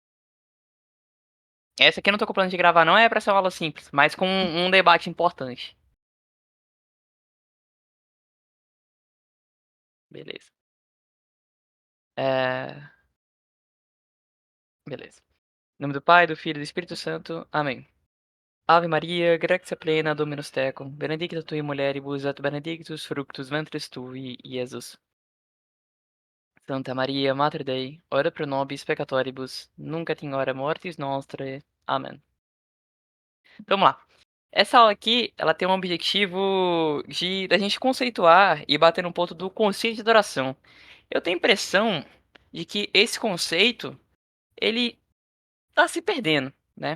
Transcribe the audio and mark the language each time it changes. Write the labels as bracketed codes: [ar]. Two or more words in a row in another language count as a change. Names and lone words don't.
[pt] Essa aqui eu não tô com plano de gravar, não é pra ser uma aula simples, mas com um debate importante. Beleza. É... Beleza. Em nome do Pai, do Filho e do Espírito Santo. Amém. [la] Ave Maria, gratia plena, Dominus tecum, benedicta tui mulieribus, et benedictus fructus ventris tui, Iesus. Santa Maria, Mater Dei, ora pro nobis peccatoribus, nunc et in hora mortis nostrae. [pt] Amém. Vamos lá. Essa aula aqui, ela tem um objetivo de da gente conceituar e bater no ponto do conceito de adoração. Eu tenho a impressão de que esse conceito, ele tá se perdendo, né?